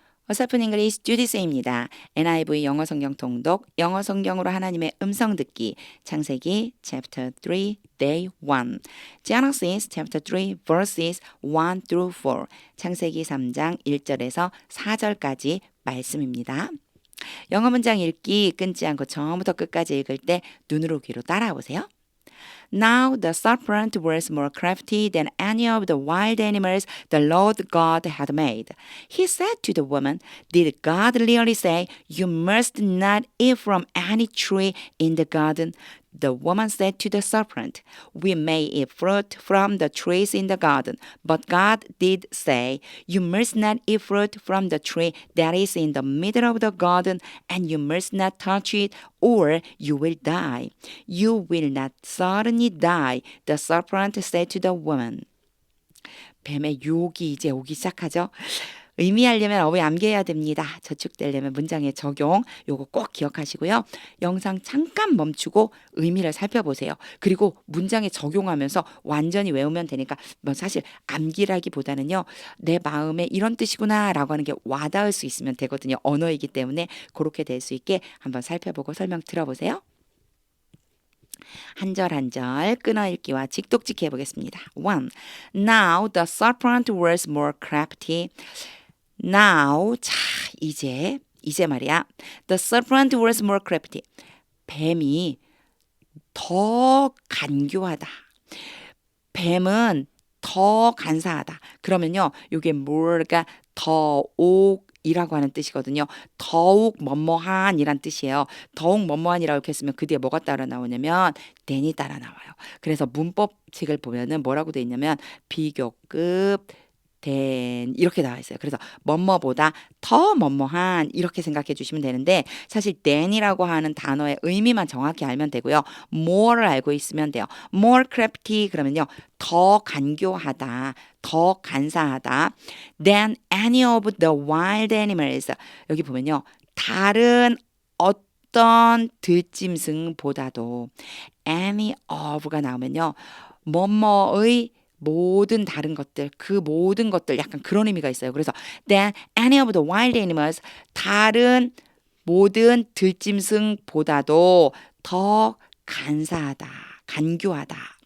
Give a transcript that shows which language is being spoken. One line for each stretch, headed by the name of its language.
Korean: 어설픈 잉글리시 주디스입니다. NIV 영어 성경 통독, 영어 성경으로 하나님의 음성 듣기, 창세기
English: chapter 3, day 1, Genesis chapter 3, verses 1 through 4,
Korean: 창세기 3장 1절에서 4절까지 말씀입니다. 영어 문장 읽기 끊지 않고 처음부터 끝까지 읽을 때 눈으로 귀로 따라오세요.
English: Now the serpent was more crafty than any of the wild animals the Lord God had made. He said to the woman, Did God really say, You must not eat from any tree in the garden? The woman said to the serpent, We may eat fruit from the trees in the garden, but God did say, You must not eat fruit from the tree that is in the middle of the garden, and you must not touch it, or you will die. You will not certainly die, the serpent said to the woman.
Korean: 뱀의 유혹이 이제 오기 시작하죠. 의미하려면 어휘 암기해야 됩니다. 저축되려면 문장의 적용 요거 꼭 기억하시고요. 영상 잠깐 멈추고 의미를 살펴보세요. 그리고 문장에 적용하면서 완전히 외우면 되니까 뭐 사실 암기라기보다는요. 내 마음에 이런 뜻이구나 라고 하는 게 와닿을 수 있으면 되거든요. 언어이기 때문에 그렇게 될 수 있게 한번 살펴보고 설명 들어보세요. 한 절 한 절 끊어읽기와 직독직히 해보겠습니다. 1.
English: Now the serpent was more crafty.
Korean: Now, 자, 이제 말이야.
English: The serpent was more crafty.
Korean: 뱀이 더 간교하다. 뱀은 더 간사하다. 그러면요, 이게 뭐가 더욱이라고 하는 뜻이거든요. 더욱 뭐뭐한이란 뜻이에요. 더욱 뭐뭐한이라고 이렇게 했으면 그 뒤에 뭐가 따라 나오냐면 than이 따라 나와요. 그래서 문법책을 보면은 뭐라고 돼 있냐면 비교급 than 이렇게 나와 있어요. 그래서 뭐뭐보다 더 뭐뭐한 이렇게 생각해 주시면 되는데 사실 than이라고 하는 단어의 의미만 정확히 알면 되고요. more를 알고 있으면 돼요. more crafty 그러면요. 더 간교하다, 더 간사하다
English: than any of the wild animals.
Korean: 여기 보면요. 다른 어떤 들짐승보다도 any of가 나오면요. 뭐뭐의 모든 다른 것들, 그 모든 것들 약간 그런 의미가 있어요. 그래서
English: than any of the wild animals
Korean: 다른 모든 들짐승보다도 더 간사하다, 간교하다.